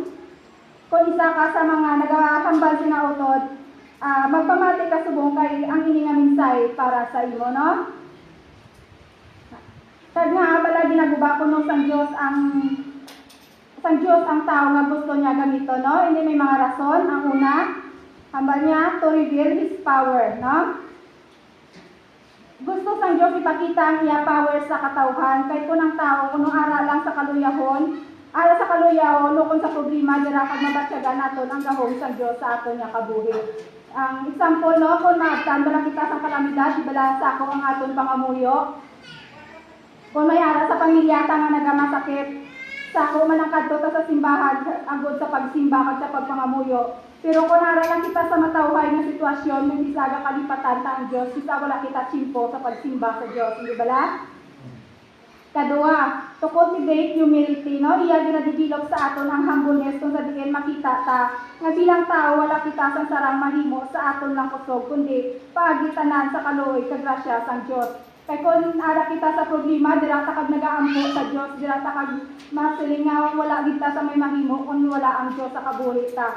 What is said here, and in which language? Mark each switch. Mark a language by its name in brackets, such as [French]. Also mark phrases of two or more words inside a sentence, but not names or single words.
[Hiligaynon] Kung isa ka sa mga nagahambal sina utod, magpamati ka subong kay ang ini nga mensahe para sa imo, no? Kag nga bala ginaguba kuno sang Dios ang tao nga gusto niya gamito, no? Hindi may mga rason. Ang una, hambal niya [English] to reveal His power, [Hiligaynon] no? Gusto sang Dios ipakita ang iya power sa katawhan kay kun ang tao kuno ara lang sa kaluyahon, ara sa kaluyahon kung sa problema dira kag mabatyagan naton ang gahom sang Dios sa aton nga kabuhi. Ang example, no, kung maabtan bala kita sa kalamidad, bala sa ako ang aton pangamuyo. Kung may ara sa pamilyata nga nagamasakit, sa ako man ang kadto sa simbahan agod sa pagsimba kag sa pagpangamuyo. Pero kung ara lang kita sa matawhay nga sitwasyon, may bisaga kalipatan ta ang Dios, isa wala kita tsimpo sa pagsimba sa Dios, hindi bala? Kadua, [English] to cultivate humility, [Hiligaynon] no? Iya ginadevelop sa aton ang humbleness kung sa diin makita ta nga bilang tao wala kita sang sarang mahimo sa aton lang kusog, kundi paagitanan sa kaluoy kag grasya sang Dios. Kay kung ara kita sa problema, dira ta kag nagaampo sa Dios, dira ta kag masiling nga wala gid ta sa may mahimo kung wala ang Dios sa kabuhi ta.